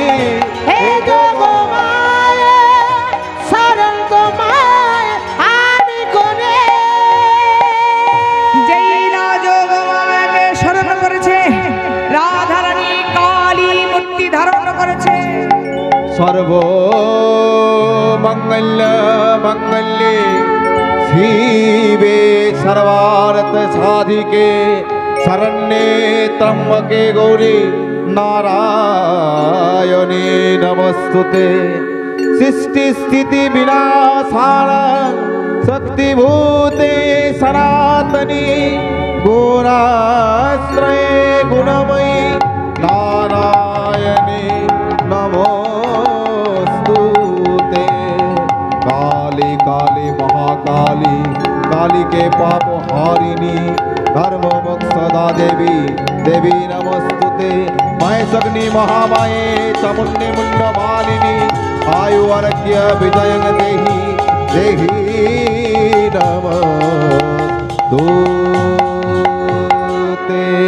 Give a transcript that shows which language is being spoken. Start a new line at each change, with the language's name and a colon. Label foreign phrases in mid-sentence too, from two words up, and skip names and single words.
Bangla: হে যোগমায়া শরণ তোমায় আমি করে যেই না যোগমায়াকে শরণ করেছে রাধা রানী কালী মূর্তি ধারণ করেছে
Sanskrit: সর্ব মঙ্গল মঙ্গলে শিবে সর্বার্থ সাধিকে শরণ্যে ত্রম্বকে গৌরী নারায়ণী নমস্তুতে সৃষ্টি স্থিতি বিনাশান শক্তিভূতে সনাতনী গুণাশ্রয়ে গুণময়ী নারায়ণী নমস্তুতে কালী কালী মহাকালী काली के पाप हारिणी धर्म मोक्षदा देवी देवी नमस्तुते माय सग्नि महामाये चामुण्डी मुण्ड मालिनी आयु आरोग्य विजय देहि देहि नमस्तुते